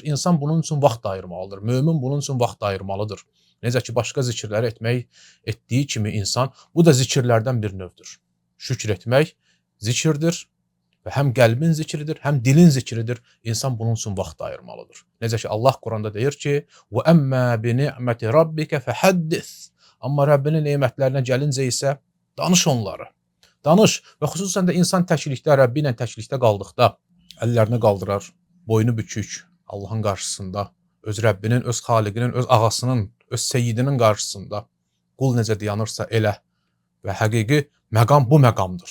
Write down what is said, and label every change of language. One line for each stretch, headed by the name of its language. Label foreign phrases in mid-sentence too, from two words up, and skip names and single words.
Azerbaijani: İnsan bunun üçün vaxt ayırmalıdır. Mömin bunun üçün vaxt ayırmalıdır. Necə ki, başqa zikirləri etdiyi kimi insan, bu da zikirlərdən bir növdür. Şükür etmək zikirdir və həm qəlbin zikridir, həm dilin zikridir. İnsan bunun üçün vaxt ayırmalıdır. Necə ki, Allah Quranda deyir ki,
Arabic: وَأَمَّا بِنِعْمَةِ رَبِّكَ فَحَدِّثْ
Azerbaijani: Amma Rəbbinin nemətlərinə gəlincə isə danış onları. Danış və xüsusən də insan təklikdə, Rəbbi ilə təklikdə qaldıqda əllərini qaldırar, boynu bükük Allahın qarşısında, öz Rəbbinin, öz xaliqinin, öz ağasının, öz seyyidinin qarşısında qul necə dayanırsa elə və həqiqi məqam bu məqamdır.